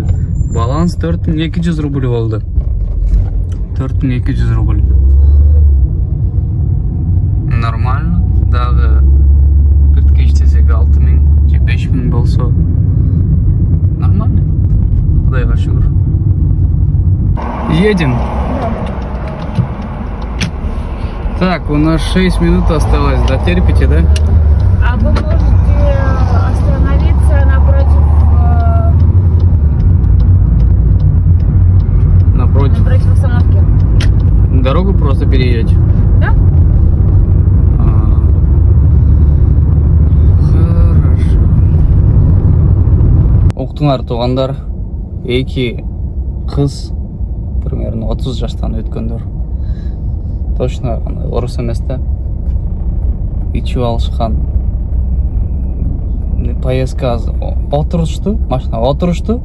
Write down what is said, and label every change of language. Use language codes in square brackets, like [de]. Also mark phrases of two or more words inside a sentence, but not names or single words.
[ky] Баланс 4200 рубль болду. 4200 рубль. Нормально. Дагы биртке иштесек 6000 же 5000 болсо нормально. Кудайга шүгүр. [ru] Едем. Так, у нас 6 минут осталось. Дотерпите, да? А вы можете остановиться напротив остановки? Дорогу просто переедете? Да. Хорошо. [ky] Уктуңар туугандар, эки кыз примерно 30 жаштан өткөндөр. Точно орус эмес да. Ичип алышкан. Поездка отурушту, машина отурушту.